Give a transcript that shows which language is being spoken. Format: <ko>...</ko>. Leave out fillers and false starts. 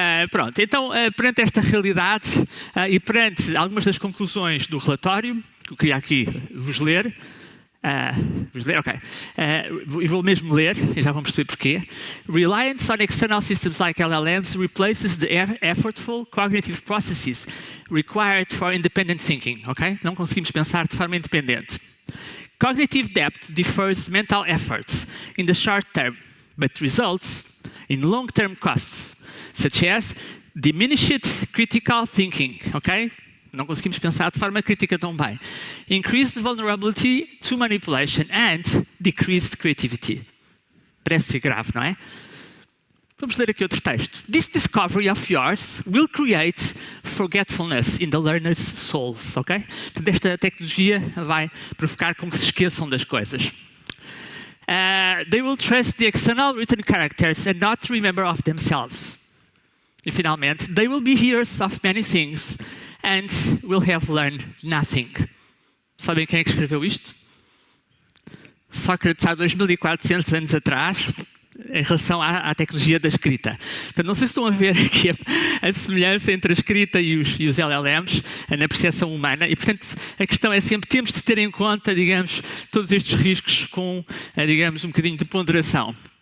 <pt>Pronto, então perante esta realidade e perante algumas das conclusões do relatório, que eu queria aqui vos ler, ok. E vou mesmo ler, e já vão perceber porquê.</pt> <en>Reliance on external systems like LLMs replaces the effortful cognitive processes required for independent thinking, ok?</en> <pt>Não conseguimos pensar de forma independente.</pt> <en>Cognitive depth defers mental efforts in the short term, but results in long-term costs, such as diminished critical thinking, ok?</en> <pt>Não conseguimos pensar de forma crítica tão bem.</pt> <en>Increased vulnerability to manipulation and decreased creativity.</en> <pt>Parece ser grave, não é? Vamos ler aqui outro texto.</pt> <en>This discovery of yours will create forgetfulness in the learner's souls, ok?</en> <pt>Portanto, esta tecnologia vai provocar com que se esqueçam das coisas.</pt> <en>They will trust the external written characters and not remember of themselves.</en> <pt>E finalmente,</pt> <en>they will be hearers of many things and will have learned nothing.</en> <pt>Sabem quem é que escreveu isto? Sócrates há 2400 anos atrás, em relação à tecnologia da escrita. Portanto, não sei se estão a ver aqui a semelhança entre a escrita e os LLMs na percepção humana. E, portanto, a questão é sempre, temos de ter em conta, digamos, todos estes riscos com, digamos, um bocadinho de ponderação.</pt>